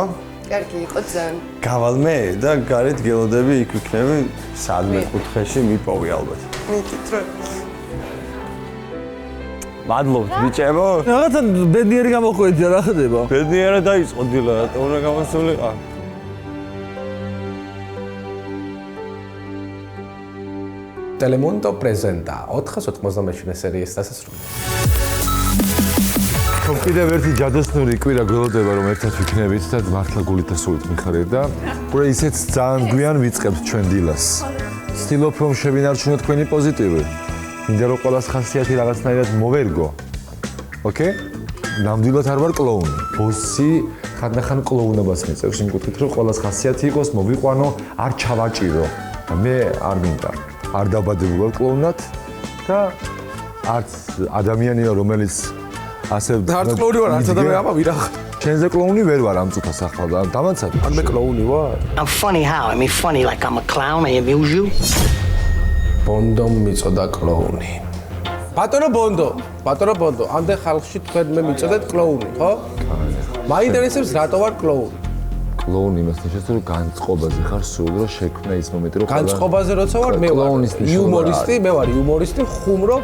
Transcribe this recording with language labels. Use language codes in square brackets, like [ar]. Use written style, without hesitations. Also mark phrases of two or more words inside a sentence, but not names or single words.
[ka] კარგი იყო ძალიან. გავალ მე და გარეთ გელოდები იქ ვიქნები სადმე კუთხეში მიპოვი ალბათ. მითით რომ მადლობთ ბიჭებო. რაღაცა ბედნიერი გამოხვედი რა ხდება? ბედნიერად დაიწყო დილა, რატომ უნდა გამოსულიყო? Telemundo presenta 487 სერიის დასასრული. კიდევ ერთი ჯადოსნური კვირა გველოდება რომ ერთად ვიქნებით და მართლა გულით და სულით მიხარეთ და უკვე ისეც ძალიან გვიან ვიწყებთ ჩვენ დილას. ვცდილობ რომ შევინარჩუნოთ თქვენი პოზიტივი. მინდა რომ ყველას ხასიათი რაღაცნაირად მოვერგო. ოკეი? ნამდვილად არ ვარ კლოუნი. ბოსი ხანდახან კლოუნობას მიწევს იმ კუთხით რომ ყველას ხასიათი იყოს, მოვიყვანო, არ ჩავაჭირო. მე არ მინდა. არ დაბადებულ ვარ კლოუნად და არც ადამიანია რომელიც ასე არც კლოუნი ვარ, არც ადამიანი აბა ვირა. ჩენზე კლოუნი ვერ ვარ ამ წუთას ახლა და დამანცად. ან მე კლოუნი ვარ. [en] I'm funny how? I mean funny like I'm a clown, I amuse you? [ka] ბონდომ მიწოდა კლოუნი. ბატონო ბონდო, ამდე ხალხში თქვენ მე მიწოდეთ კლოუნი, ხო? მაინტერესებს რატო ვარ კლოუნი? კლოუნი იმას ნიშნავს რომ განწყობაზე ხარ სულ რომ შექმნა ის მომენტი რომ განწყობაზე როცა ვარ მე ვარ იუმორისტი, მე ვარ იუმორისტი, ხუმრობ.